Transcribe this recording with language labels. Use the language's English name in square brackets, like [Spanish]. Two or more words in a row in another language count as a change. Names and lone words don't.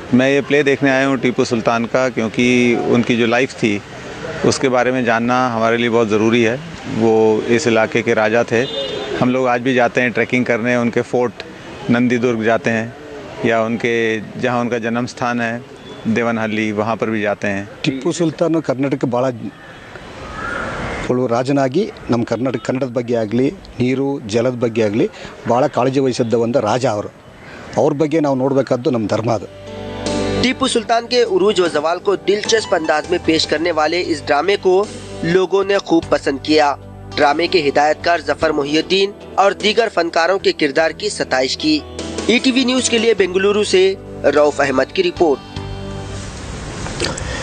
[Urdu] میں یہ پلے دیکھنے آیا ہوں ٹیپو سلطان کا، کیونکہ ان کی جو لائف تھی اس کے بارے میں جاننا ہمارے لیے بہت ضروری ہے۔ وہ اس علاقے کے راجا تھے۔ ہم لوگ آج بھی جاتے ہیں ٹریکنگ کرنے، ان کے فورٹ نندی درگ جاتے ہیں، یا ان کے جہاں ان کا جنم ستھان ہے دیون ہلی، وہاں پر بھی جاتے ہیں۔ [Kannada] ಟಿಪ್ಪು ಸುಲ್ತಾನ್ ಕರ್ನಾಟಕ ಭಾಳ ರಾಜನಾಗಿ ನಮ್ಮ ಕನ್ನಡದ ಬಗ್ಗೆ ಆಗಲಿ, ನೀರು ಜಲದ ಬಗ್ಗೆ ಆಗಲಿ ಭಾಳ ಕಾಳಜಿ ವಹಿಸಿದ್ದ ಒಂದು ರಾಜ ಅವರು. ಅವ್ರ ಬಗ್ಗೆ ನಾವು ನೋಡಬೇಕಾದ್ದು ನಮ್ಮ ಧರ್ಮ ಅದು। [Urdu] ٹیپو سلطان کے عروج و زوال کو دلچسپ انداز میں پیش کرنے والے اس ڈرامے کو لوگوں نے خوب پسند کیا۔ ڈرامے کے ہدایت کار ظفر محی الدین اور دیگر فنکاروں کے کردار کی ستائش کی۔ ای ٹی وی نیوز کے لیے بنگلورو سے رؤف احمد کی رپورٹ۔